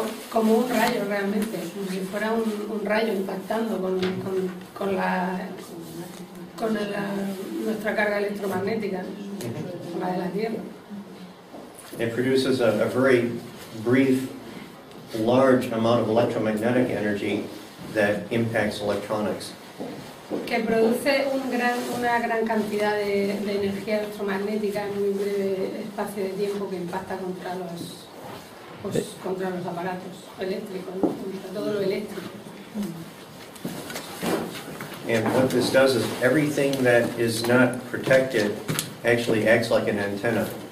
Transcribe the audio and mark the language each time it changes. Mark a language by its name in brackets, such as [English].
[Spanish] Como un rayo realmente, como si fuera un rayo impactando con con nuestra carga electromagnética, la de la Tierra. [English] It produces a very brief, large amount of electromagnetic energy that impacts electronics. [Spanish] Que produce una gran cantidad de energía electromagnética en un breve espacio de tiempo que impacta contra los aparatos eléctricos, ¿no? Contra todo lo eléctrico. [English] And what this does is everything that is not protected actually acts like an antenna.